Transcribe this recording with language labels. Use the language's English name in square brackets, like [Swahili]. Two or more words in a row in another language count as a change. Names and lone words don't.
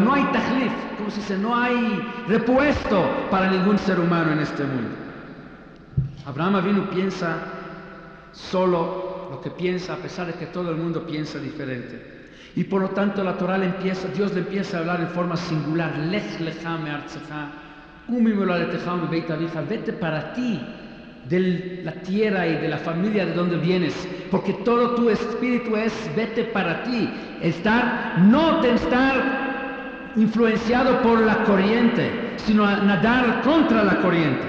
[Spanish] No hay tajlif, como se dice, no hay repuesto para ningún ser humano en este mundo. Abraham Avinu piensa solo lo que piensa, a pesar de que todo el mundo piensa diferente. Y por lo tanto la Torah Dios le empieza a hablar en forma singular. [Hebrew] לך לך מארצך, [Spanish] vete para ti de la tierra y de la familia de donde vienes, porque todo tu espíritu es vete para ti, no estar influenciado por la corriente, sino a nadar contra la corriente.